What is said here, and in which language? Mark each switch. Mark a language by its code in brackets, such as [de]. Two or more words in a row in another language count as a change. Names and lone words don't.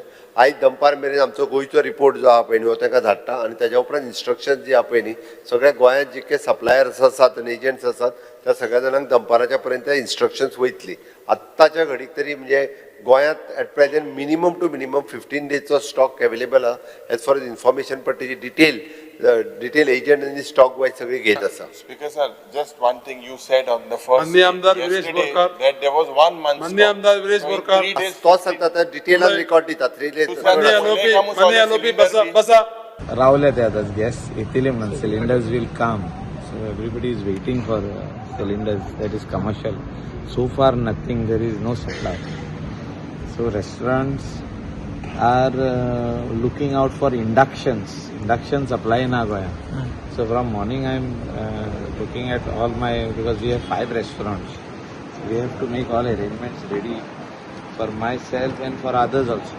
[kok] आयज दनपार मेरेन आमचो गोंयचो रिपोर्ट जो आहा पळय न्ही हो तांकां धाडटा आनी ताच्या उपरांत इन्स्ट्रक्शन जी आहा पळय न्ही सगळ्या गोंयांत जितके सप्लायर्स आसात आनी एजंट्स आसात त्या सगळ्या जाणांक दनपाराच्या पर्यंत इन्स्ट्रक्शन्स वयतली. आत्ताच्या घडीक तरी म्हणजे गोंयांत [en] at present minimum to minimum [kok] 15 डेजचो स्टॉक अवेलेबल आहा [en] as far as information. [kok] पण तेजी डिटेल एजंट आनी स्टॉक वायज सगळी घेत आसा. [en] Speaker sir, just one thing you said on the first [kok] माननीय आमदार विरेश [en] yesterday [kok] बोरकार, [en] that there was 1 month [kok] माननीय [en] stock. [kok] आमदार विरेश [en] So in [kok] बोरकार, [en] 3 days [kok] तो सांगता तर डिटेलान रेकॉर्ड दिता 3 डेज. माननीय एलओपी बसा रावले ते आतां गॅस येतले म्हणून [en] cylinders will come. so everybody is waiting for cylinders that is commercial. so far nothing, there is no supply. so restaurants are looking out for induction supply in our Goa. So from morning I am looking at all my, because we have 5 restaurants, so we have to make all arrangements ready for myself and for others also.